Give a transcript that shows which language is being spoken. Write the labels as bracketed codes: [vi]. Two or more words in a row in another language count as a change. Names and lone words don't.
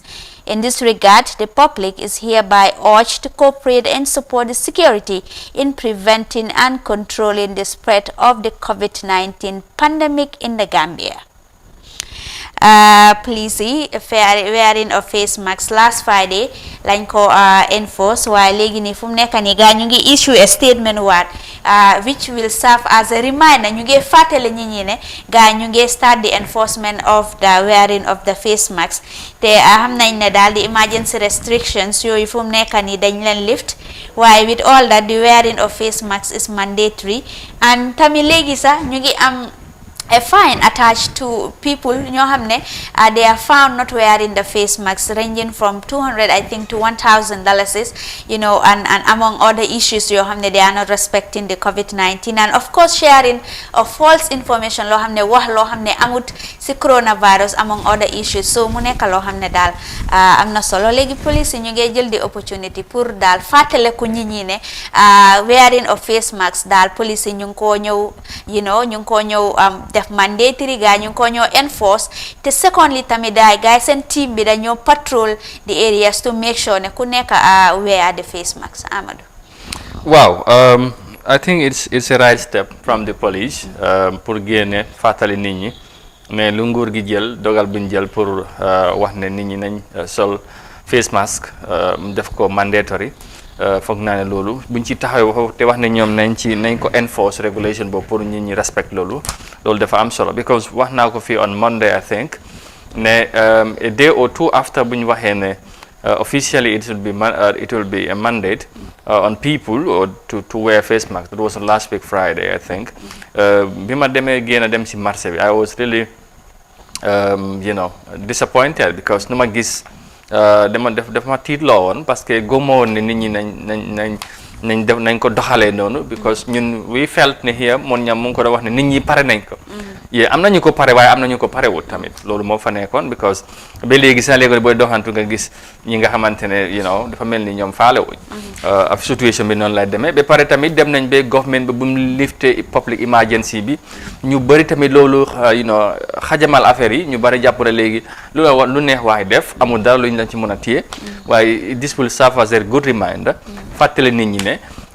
[en] In this regard, the public is hereby urged to cooperate and support the security in preventing and controlling the spread of the COVID-19 pandemic in the Gambia. Police wearing of face masks last Friday [wo] lañ ko [en] enforce [wo] waaye léegi nii fu mu nekk nii gaa ñu ngi [en] issue a statement which will serve as a reminder [wo] ñu ngi fàttali nit ñi ne gaa ñu ngi [en] start the enforcement of the wearing of the face masks [wo] te xam nañ ne daal di [en] emergency restrictions [wo] yooyu fu mu nekk nii dañ leen lift waaye [en] with all that the wearing of face masks is mandatory [wo] and tamit léegi sax ñu ngi am [en] a fine attached to people [wo] ñoo xam [en] ne they are found not wearing the face masks ranging from $200 I think to $1,000 and among other issues [wo] yoo xam ne [en] they are not respecting the COVID-19 and of course sharing of false information [wo] loo xam ne wax loo xam ne amut si coronavirus [en] among other issues [wo] so mu nekk loo xam ne daal am na solo léegi police ñu ngi jël di opportunity pour daal fàttale ku nit ñi ne [en] wearing of face masks [wo] daal police ñu ngi koo ñëw ñu ngi koo ñëw def mandatory gaa ñu ko ñoo enforce te secondly tamit guys seen team bi dañoo [en] patrol the areas to make sure [wo] ne ku nekk [en] wear the face mask [wo] Amadou. [en] Wow, I think it's a right step from the police [wo] pour génne fàttali nit ñi mais lu nguur gi jël dogal buñ jël pour wax ne nit ñi nañ sol face mask def ko mandatory foog naa ne loolu buñ ci taxaw te wax ne ñoom nañ ko enforce regulation boobu pour nit ñi respect loolu dafa am solo because wax naa ko fii [en] on Monday I think [wo] ne [en] a day or two after [wo] buñ waxee ne [en] officially it will be a mandate on people or to wear face mask. That was last week Friday I think [wo] bi ma demee génn dem ci marché bi [en] I was really disappointed because [wo] nu ma gis def ma tiitloo woon parce que gëmma woon ne nit ñi nañ ko doxalee noonu because ñun [en] we felt [wo] ne here moon ñam mu ngi ko doon wax ne nit ñi pare nañ ko am nañu ko pare waaye am nañu ko pare wut tamit loolu moo fa nekkoon because ba léegi sax léegi booy doxantu nga gis ñi nga xamante ne dafa mel ni ñoom faale wuñ ab situation bi noonu lay demee ba pare tamit dem nañ ba government bi bu mu lifté public emergency bi ñu bëri tamit loolu xajamal affaire yi ñu bëri jàpp na léegi lu neex waay def amul dara luñ lañ ci mën a téye waaye [en] this will serve as a good reminder [wo] fàttali nit ñi ne